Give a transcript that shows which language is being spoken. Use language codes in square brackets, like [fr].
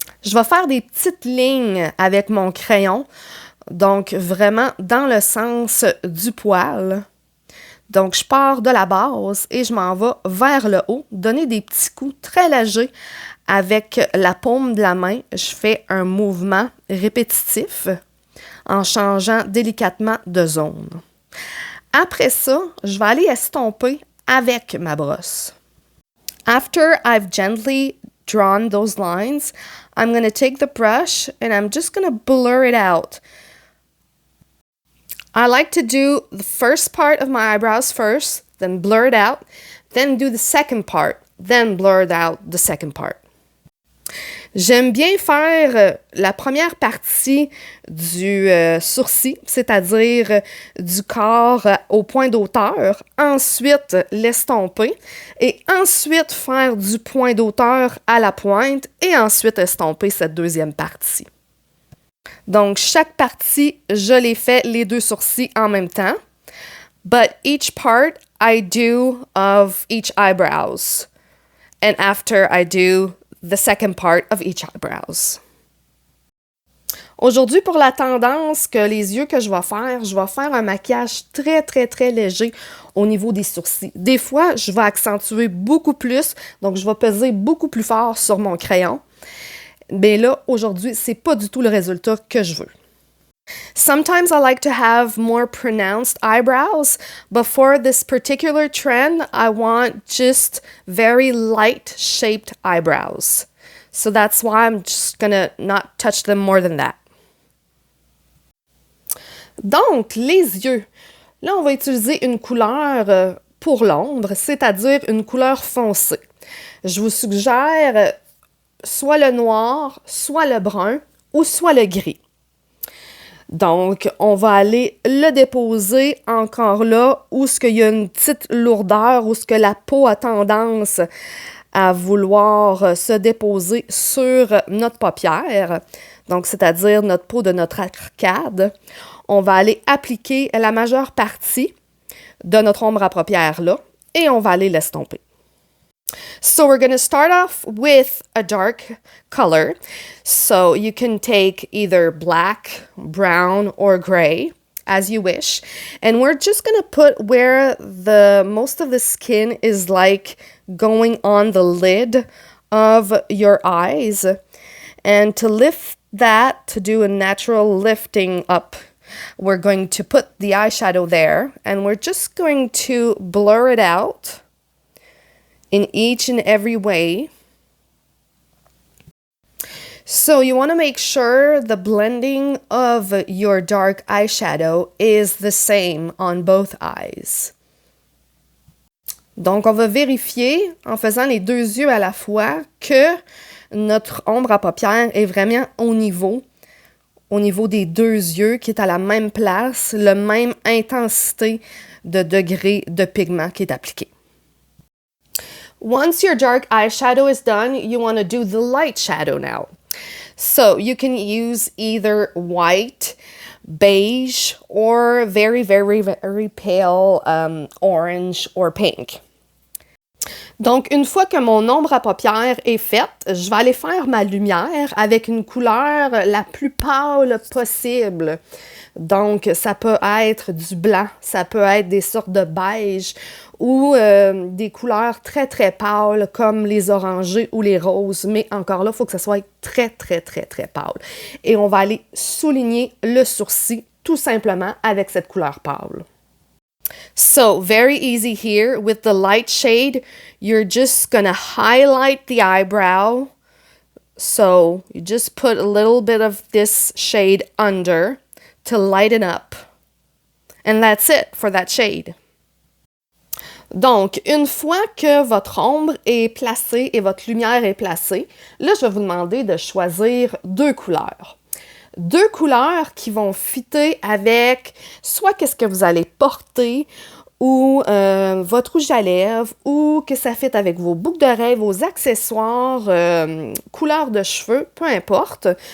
[fr] Je vais faire des petites lignes avec mon crayon, donc vraiment dans le sens du poil. Donc, je pars de la base et je m'en vais vers le haut, donner des petits coups très légers avec la paume de la main. Je fais un mouvement répétitif en changeant délicatement de zone. Après ça, je vais aller estomper avec ma brosse. [en] After I've gently drawn those lines, I'm going to take the brush and I'm just going to blur it out. I like to do the first part of my eyebrows first, then blur it out, then do the second part, then blur it out the second part. [fr] J'aime bien faire la première partie du sourcil, c'est-à-dire du corps au point d'auteur, ensuite l'estomper et ensuite faire du point d'auteur à la pointe et ensuite estomper cette deuxième partie. Donc, chaque partie, je les fais les deux sourcils en même temps. [en] But each part I do of each eyebrows. And after I do the second part of each eyebrows. [fr] Aujourd'hui, pour la tendance que les yeux que je vais faire un maquillage très, très, très léger au niveau des sourcils. Des fois, je vais accentuer beaucoup plus, donc je vais peser beaucoup plus fort sur mon crayon. Mais là, aujourd'hui, c'est pas du tout le résultat que je veux. [en] Sometimes I like to have more pronounced eyebrows, but for this particular trend, I want just very light shaped eyebrows. So that's why I'm just gonna not touch them more than that. [fr] Donc, les yeux. Là, on va utiliser une couleur pour l'ombre, c'est-à-dire une couleur foncée. Je vous suggère soit le noir, soit le brun ou soit le gris. Donc, on va aller le déposer encore là où ce qu'il y a une petite lourdeur, où ce que la peau a tendance à vouloir se déposer sur notre paupière, donc c'est-à-dire notre peau de notre arcade. On va aller appliquer la majeure partie de notre ombre à paupière là et on va aller l'estomper. [en] So we're going to start off with a dark color. So you can take either black, brown, or gray as you wish. And we're just going to put where the most of the skin is like going on the lid of your eyes. And to lift that, to do a natural lifting up, we're going to put the eyeshadow there. And we're just going to blur it out in each and every way. So you want to make sure the blending of your dark eyeshadow is the same on both eyes. [fr] Donc, on va vérifier, en faisant les deux yeux à la fois, que notre ombre à paupières est vraiment au niveau des deux yeux, qui est à la même place, la même intensité de degré de pigment qui est appliqué. [en] Once your dark eyeshadow is done, you want to do the light shadow now. So you can use either white, beige, or very, very, very pale orange or pink. [fr] Donc, une fois que mon ombre à paupières est faite, je vais aller faire ma lumière avec une couleur la plus pâle possible. Donc, ça peut être du blanc, ça peut être des sortes de beige ou des couleurs très, très pâles comme les orangés ou les roses. Mais encore là, il faut que ça soit très, très, très, très pâle. Et on va aller souligner le sourcil tout simplement avec cette couleur pâle. [en] So very easy here with the light shade. You're just gonna highlight the eyebrow. So you just put a little bit of this shade under to lighten up. And that's it for that shade. [fr] Donc, une fois que votre ombre est placée et votre lumière est placée, là, je vais vous demander de choisir deux couleurs. Deux couleurs qui vont fitter avec soit qu'est-ce que vous allez porter ou votre rouge à lèvres ou que ça fit avec vos boucles d'oreilles, vos accessoires, couleurs de cheveux, peu importe.